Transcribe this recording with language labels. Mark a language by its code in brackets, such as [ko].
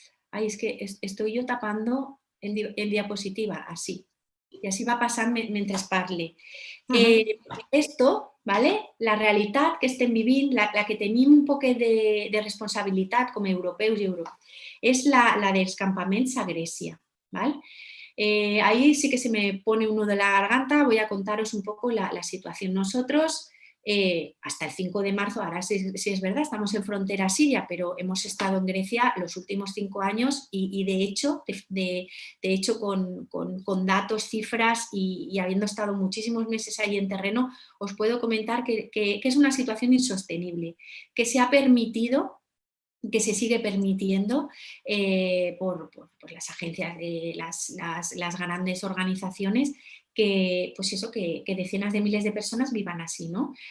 [es] Ay, es que estoy yo tapando el diapositiva, así. Y así [ca] va passant mentre parle. Esto, ¿vale? La realitat que estem vivint, la que tenim un poc de responsabilitat com a europeus i europeus, és la dels campaments a Grècia, ¿vale? [es] Ahí sí que se me pone un nudo en la garganta. Voy a contaros un poco la situación. Nosotros, hasta el 5 de marzo, ahora sí es verdad, estamos en frontera siria, pero hemos estado en Grecia los últimos 5 años y de hecho con datos, cifras y habiendo estado muchísimos meses ahí en terreno, os puedo comentar que es una situación insostenible, que se ha permitido, que se sigue permitiendo por las agencias, las grandes organizaciones, que decenas de miles de personas vivan así, ¿no?